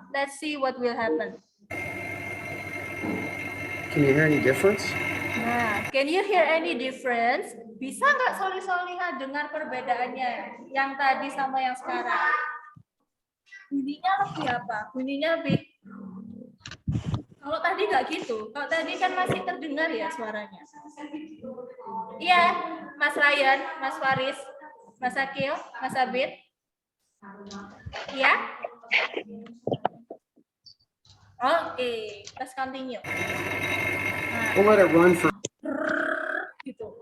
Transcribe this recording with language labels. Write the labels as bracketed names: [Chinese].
[English] Let's see what will happen. Can you hear any difference? Nah, can you hear any difference? [Indonesian] Bisa nggak Solihah dengar perbedaannya yang tadi sama yang sekarang? Bunyinya lebih apa? Bunyinya lebih. Kalau tadi nggak gitu. Kalau tadi kan masih terdengar ya suaranya. Iya, Mas Ryan, Mas Faris, Mas Akil, Mas Abid. Iya? [English] Oke, let's continue. We'll let it run for [Indonesian] Gitu.